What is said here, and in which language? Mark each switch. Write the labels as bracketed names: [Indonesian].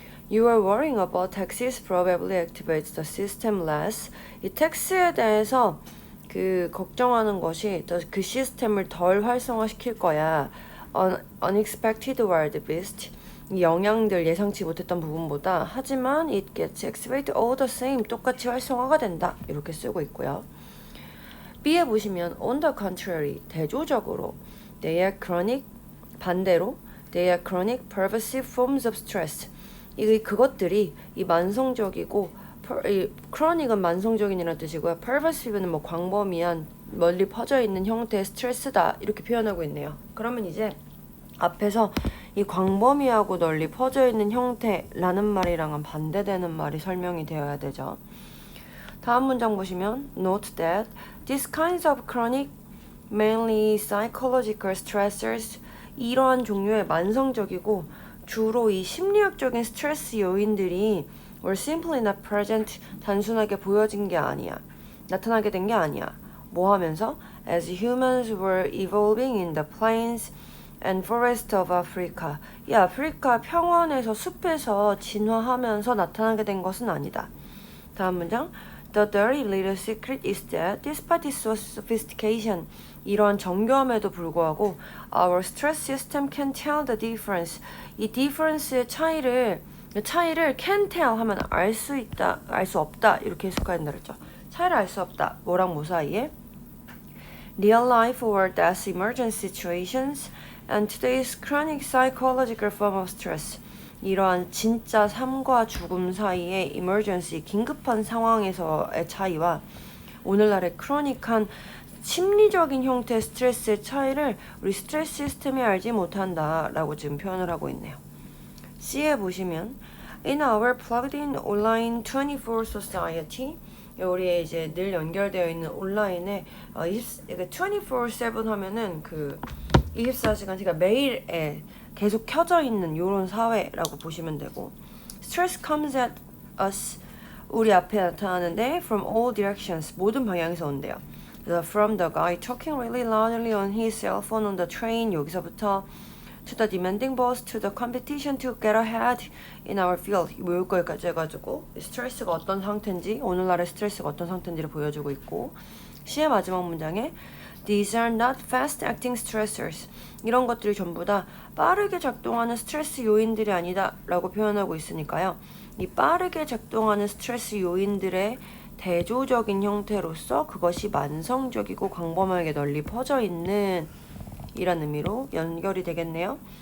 [English] You are worrying about taxes probably activates the system less. [Korean] 이 텍스에 대해서 걱정하는 것이 그 시스템을 덜 활성화시킬 거야. [English] Unexpected wild beast. [Korean] 이 영향들 예상치 못했던 부분보다 하지만 [English] it gets activated all the same. [Korean] 똑같이 활성화가 된다. 이렇게 쓰고 있고요. B에 보시면 [English] on the contrary. [Korean] 대조적으로 [English] they are chronic. [Korean] 반대로 [English] they are chronic pervasive forms of stress. [Korean] 그것들이 이 만성적이고 chronic은 만성적인이라는 뜻이고요. pervasive는 광범위한 멀리 퍼져 있는 형태의 스트레스다 이렇게 표현하고 있네요. 그러면 이제 앞에서 이 광범위하고 널리 퍼져 있는 형태라는 말이랑은 반대되는 말이 설명이 되어야 되죠. 다음 문장 보시면 [English] note that these kinds of chronic, mainly psychological stressors [Korean] 이러한 종류의 만성적이고 주로 이 심리학적인 스트레스 요인들이 [English] were simply not present [Korean] 단순하게 보여진 게 아니야. 나타나게 된 게 아니야. 뭐 하면서? [English] As humans were evolving in the plains and forests of Africa. [Korean] 이 아프리카 평원에서 숲에서 진화하면서 나타나게 된 것은 아니다. 다음 문장. [English] The dirty little secret is that despite its sophistication [Korean] 이러한 정교함에도 불구하고 [English] our stress system can tell the difference. [Korean] 이 difference의 차이를 [English] can tell [Korean] 하면 알 수 있다, 알 수 없다 이렇게 해석한다 그랬죠. 차이를 알 수 없다. 뭐랑 뭐 사이에? [English] Real life or death emergency situations and today's chronic psychological form of stress. [Korean] 이러한 진짜 삶과 죽음 사이의 emergency, 긴급한 상황에서의 차이와 오늘날의 크로닉한 심리적인 형태의 스트레스의 차이를 우리 스트레스 시스템이 알지 못한다 라고 지금 표현을 하고 있네요. C에 보시면 [English] In our plugged-in online 24 society [Korean] 우리의 이제 늘 연결되어 있는 온라인에 24/7 하면은 24시간 그러니까 매일에 계속 켜져 있는 이런 사회라고 보시면 되고 [English] Stress comes at us [Korean] 우리 앞에 나타나는데 [English] from all directions [Korean] 모든 방향에서 온대요. [English] From the guy talking really loudly on his cell phone on the train [Korean] 여기서부터 [English] to the demanding boss to the competition to get ahead in our field [Korean] 여기까지 해가지고 스트레스가 어떤 상태인지 오늘날의 스트레스가 어떤 상태인지를 보여주고 있고 C의 마지막 문장에 [English] These are not fast-acting stressors. [Korean] 이런 것들이 전부 다 빠르게 작동하는 스트레스 요인들이 아니다 라고 표현하고 있으니까요. 이 빠르게 작동하는 스트레스 요인들의 대조적인 형태로서 그것이 만성적이고 광범위하게 널리 퍼져 있는 이란 의미로 연결이 되겠네요.